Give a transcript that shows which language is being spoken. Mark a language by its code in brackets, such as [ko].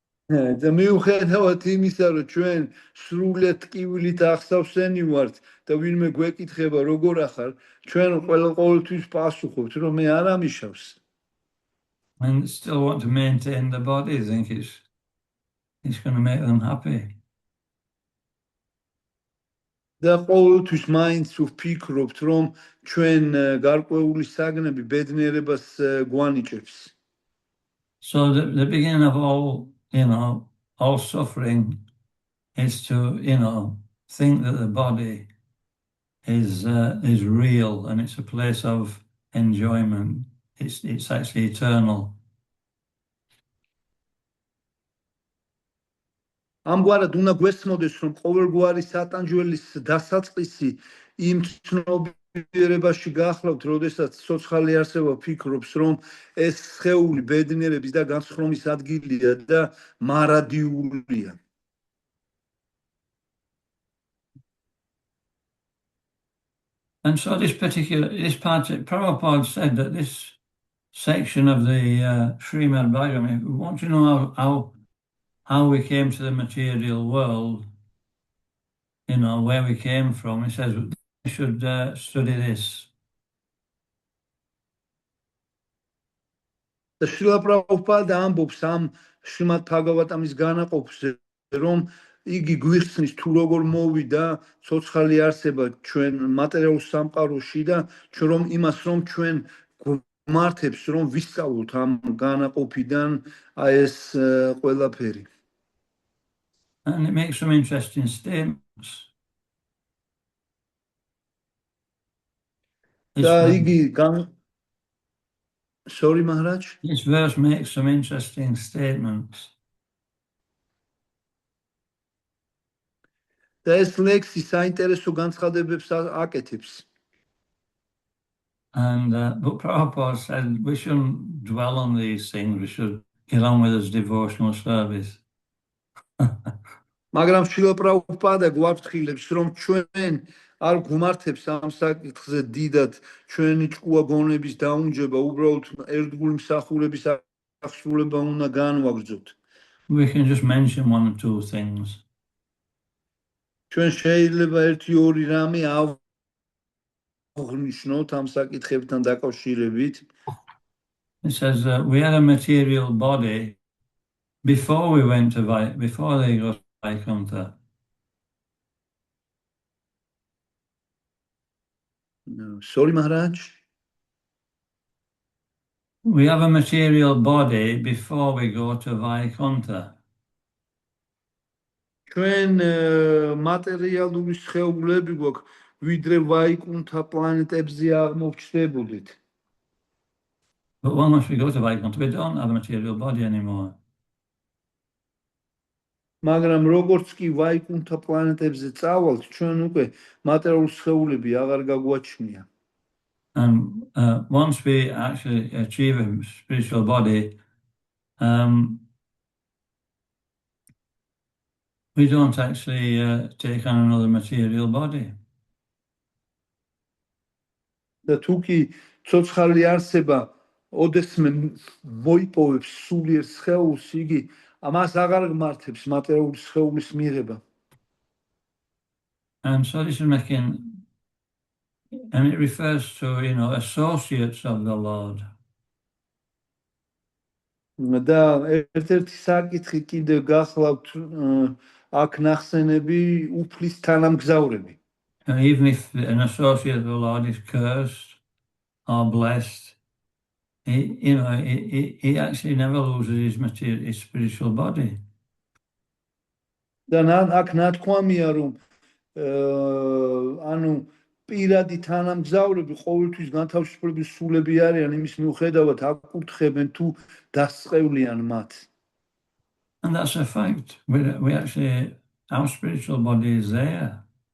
[ka] და მიუხედავად იმისა, რომ ჩვენ სრულად ტკივილით ახსავსენი ვართ და ვინმე გვეკითხება როგორ ახარ, ჩვენ ყოველთვის პასუხობთ, რომ მე არ ამიშავს. [en] And still want to maintain the body, think it's going to make them happy. [ka] და ყოველთვის მაინც ვფიქრობთ, რომ ჩვენ გარკვეული საგნები ბედნიერებას გვანიჭებს. [en] So the beginning of all suffering is to, think that the body is real and it's a place of enjoyment. It's actually eternal. [ka] ამგვარად უნდა გვესმოდეს, რომ ყოველგვარი სატანჯველის დასაწყისი იმ ცნობიერებაში გახლავთ, როდესაც ცოცხალი არსება ფიქრობს, რომ ეს სხეული ბედნიერების და განსხვავების ადგილია და მარადიულია. [en] And so this part, Prabhupada said that this section of the Srimad Bhagavatam, we want to know how we came to the material world, where we came from. He says we should study this. [ka] და შრილა პრაბჰუპადა ამბობს ამ შრიმად ბჰაგავატამის განაყოფზე, რომ იგი გვიხსნის თუ როგორ მოვიდა ცოცხალი არსება ჩვენ მატერიალურ სამყაროში და რომ იმას რომ ჩვენ გვმართებს რომ ვისწავლოთ ამ განაყოფიდან აი ეს ყველაფერი. [en] And it makes some interesting statements. [ka] და იგი [en] Sorry, Maharaj? This verse makes some interesting statements. [ka] და ეს ლექსი საინტერესო განცხადებებს აკეთებს. [en] And but Prabhupada said we shouldn't dwell on these things. We should get on with his devotional service. [ka] მაგრამ შრილა პრაბჰუპადა გვაფრთხილებს, რომ ჩვენ არ გვმართებს ამ საკითხზე დიდად ჩვენი ჭკუა გონების დაუნჯება, უბრალოდ ერთგული მსახურების აღსრულება უნდა განვაგრძოთ. [en] We can just mention one or two things. [ka] ჩვენ შეიძლება ერთი-ორი რამე აღნიშნოთ ამ საკითხებთან დაკავშირებით. [en] It says that we had a material body before we went to before they got to Vaikuntha. No. Sorry, Maharaj. We have a material body before we go to Vaikuntha. [ka] ჩვენ მატერიალური სხეულები გვაქვს, ვიდრე ვაიკუნთა პლანეტებზე აღმოჩნდებოდით. [en] But once we go to Vaikuntha, we don't have a material body anymore. [ka] მაგრამ როგორც კი ვაიკუნთა პლანეტებზე წავალთ, ჩვენ უკვე მატერიალური სხეულები აღარ გაგვაჩნია. [en] And once we actually achieve a spiritual body, we don't actually take on another material body. [ka] და თუ კი ცოცხალი არსება ოდესმე მოიპოვებს სულიერ სხეულს, იგი ამას აღარ გმართებს მატერიალური სხეულის მიღება. [en] And so this is making, and it refers to, associates of the Lord. [ka] და ერთ-ერთი საკითხი კიდევ გახლავთ აქ ნახსენები უფლის თანამგზავრები. [en] And even if an associate of the Lord is cursed or blessed, he actually never loses his spiritual body. [ka] და აქ ნათქვამია, რომ ანუ პირადი თანამგზავრები ყოველთვის განთავისუფლების სულები არიან, იმის მიუხედავად აკურთხებენ თუ დასწყევლიან მათ. [en] And that's a fact. We actually, our spiritual body is there.